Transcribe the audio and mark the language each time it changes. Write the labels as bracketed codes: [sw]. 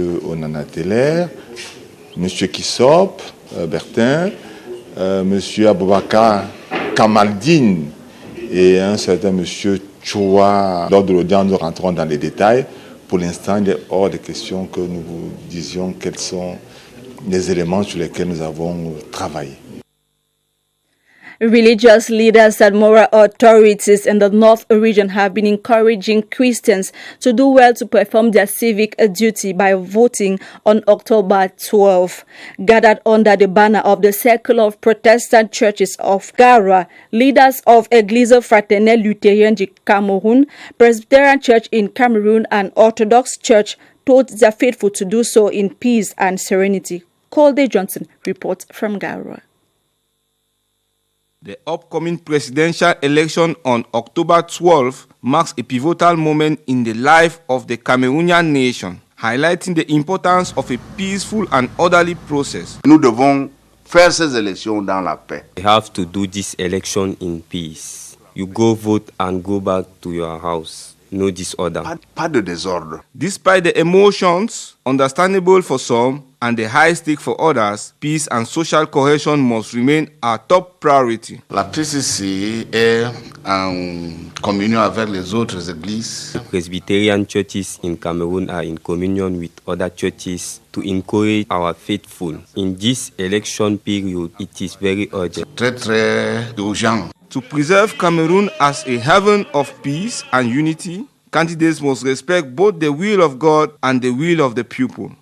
[fr] Onana Teller, M. Kissop Bertin, M. Aboubakar Kamaldine et un certain M. Choua. Lors de l'audience, nous rentrons dans les détails. Pour l'instant, il est hors de question que nous vous disions quels sont les éléments sur lesquels nous avons travaillé. [en] Religious leaders and moral authorities in the North region have been encouraging Christians to do well to perform their civic duty by voting on October 12. Gathered under the banner of the Circle of Protestant Churches of Garoua, leaders of Église Fraternelle Luthérienne du Cameroun, Presbyterian Church in Cameroon, and Orthodox Church told their faithful to do so in peace and serenity. Colde Johnson reports from Garoua. The upcoming presidential election on October 12 marks a pivotal moment in the life of the Cameroonian nation, highlighting the importance of a peaceful and orderly process. [fr] Nous devons faire ces élections dans la paix. [en] We have to do this election in peace. You go vote and go back to your house. No disorder. [fr] Pas de désordre. [en] Despite the emotions, understandable for some, and the high stake for others, peace and social cohesion must remain our top priority. [fr] La PCC est en communion avec les autres églises. [en] The Presbyterian churches in Cameroon are in communion with other churches to encourage our faithful. In this election period, it is very urgent. [fr] Très urgent. [en] To preserve Cameroon as a haven of peace and unity, candidates must respect both the will of God and the will of the people.